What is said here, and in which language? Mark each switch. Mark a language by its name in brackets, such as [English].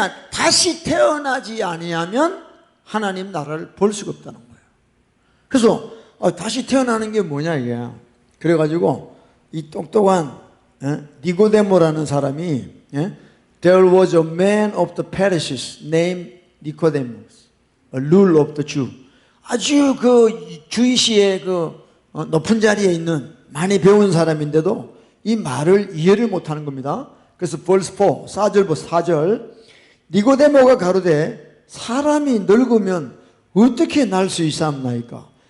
[Korean] 다시 태어나지 아니하면 하나님 나라를 볼 수가 없다는 거예요. 그래서 다시 태어나는 게 뭐냐 이게. 그래가지고 이 똑똑한 니고데모라는 사람이 [English] There was a man of the Pharisees named Nicodemus, a ruler of the Jew. [Korean] 아주 그 주이시의 그 높은 자리에 있는 많이 배운 사람인데도 이 말을 이해를 못하는 겁니다. 그래서 verse 4, 4절 니고데모가 가로되 사람이 늙으면 어떻게 날 수 있사옵나이까?